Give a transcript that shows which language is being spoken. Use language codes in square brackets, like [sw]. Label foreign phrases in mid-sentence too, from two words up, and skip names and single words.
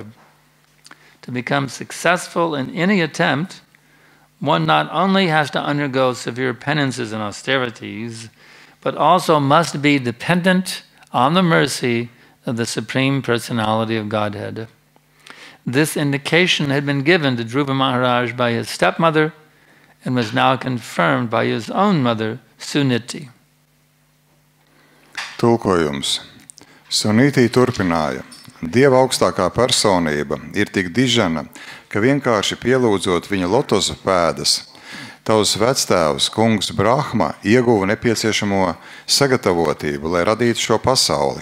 [en] To become successful in any attempt, one not only has to undergo severe penances and austerities, but also must be dependent on the mercy of the Supreme Personality of Godhead. This indication had been given to Dhruva Maharaj by his stepmother and was now confirmed by his own mother, Suniti. [lv] Tulkojums. Suniti turpināja. Dieva augstākā personība ir tik dižena, ka vienkārši pielūdzot viņa lotosa pēdas, tavs vectēvs, kungs Brahma, ieguva nepieciešamo sagatavotību, lai radītu šo pasauli.